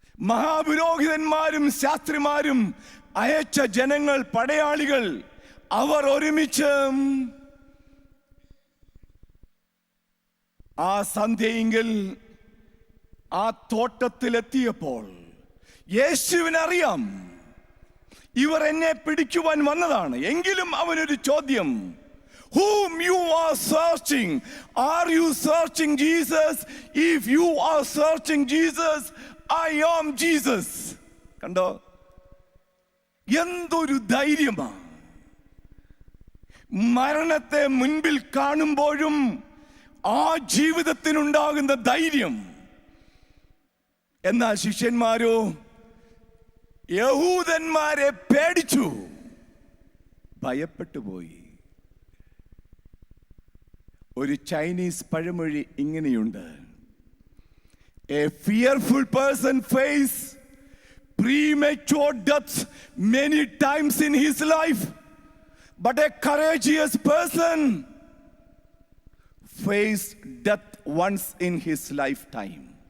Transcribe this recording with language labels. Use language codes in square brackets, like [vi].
[ml] മഹാപുരോഹിതന്മാരും ശാസ്ത്രിമാരും അയച്ച ജനങ്ങൾ, പടയാളികൾ, അവർ ഒരുമിച്ച് ആ സന്ധ്യയെങ്കിൽ ആ തോട്ടത്തിലെത്തിയപ്പോൾ യേശുവിനറിയാം ഇവർ എന്നെ പിടിക്കുവാൻ വന്നതാണ്. എങ്കിലും അവനൊരു ചോദ്യം, [en] whom you are searching? Are you searching Jesus? If you are searching Jesus, I am Jesus. [ml] കണ്ടോ, എന്തൊരു ധൈര്യമാണ്! മരണത്തെ മുൻപിൽ കാണുമ്പോഴും ആ ജീവിതത്തിനുണ്ടാകുന്ന ധൈര്യം. എന്നാൽ ശിഷ്യന്മാരോ യഹൂദന്മാരെ പേടിച്ചു, ഭയപ്പെട്ടു പോയി. ഒരു ചൈനീസ് പഴമൊഴി ഇങ്ങനെയുണ്ട്: [en] A fearful person face premature death many times in his life, but a courageous person faced death once in his lifetime.